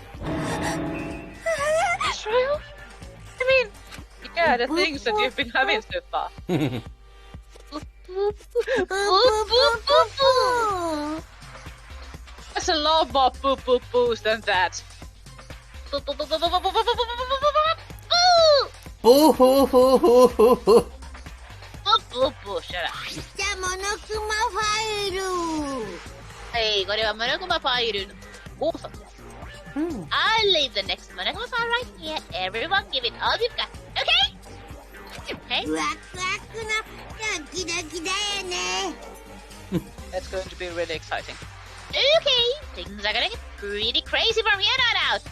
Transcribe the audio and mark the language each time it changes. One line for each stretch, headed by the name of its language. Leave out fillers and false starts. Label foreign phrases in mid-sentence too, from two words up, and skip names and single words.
English: Israel? I mean, yeah, the things that you've been having so far. There's a lot more boos than that. Boo hoo hoo hoo hoo hoo. Shut up. Hey,
Japanese: これはモノクマファイルのオーサムです。
English: I'll leave the next Monokuma file right here. Everyone give it all you've got. Okay? Okay? That's going to be really exciting. Okay, things are gonna get pretty crazy from here on out.